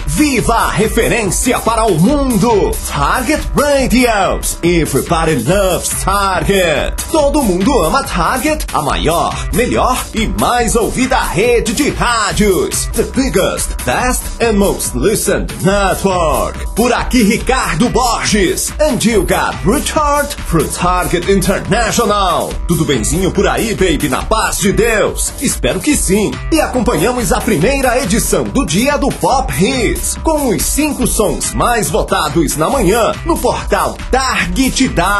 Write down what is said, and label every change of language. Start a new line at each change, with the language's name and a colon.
Portuguese: Viva a referência para o mundo.
English: Target Radios. Everybody loves Target.
Portuguese: Todo mundo ama Target, a maior, melhor e mais ouvida rede de rádios.
English: The biggest, best and most listened network.
Portuguese: Por aqui,
English: Ricardo Borges. And you got Richard from Target International.
Portuguese: Tudo bemzinho por aí, baby, na paz de Deus? Espero que sim. E acompanhamos a primeira edição do Dia do Pop Hits, com os 5 sons mais votados na manhã, no portal targetw.com.